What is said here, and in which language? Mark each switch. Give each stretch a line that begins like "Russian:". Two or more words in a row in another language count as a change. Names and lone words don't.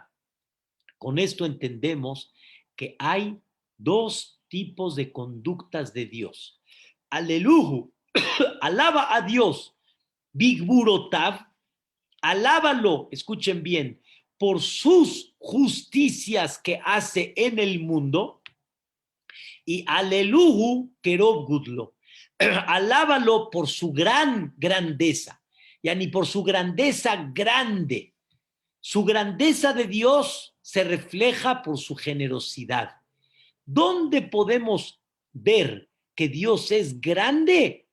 Spanish: Con esto entendemos que hay dos tipos de conductas de Dios. Aleluya, alaba a Dios, Bigburotav, alábalo, escuchen bien, por sus justicias que hace en el mundo, y
Hebrew: הללוהו כרב גדלו,
Spanish: alábalo por su gran grandeza, ya ni por su grandeza grande. Su grandeza de Dios se refleja por su generosidad. ¿Dónde podemos ver que Dios es grande?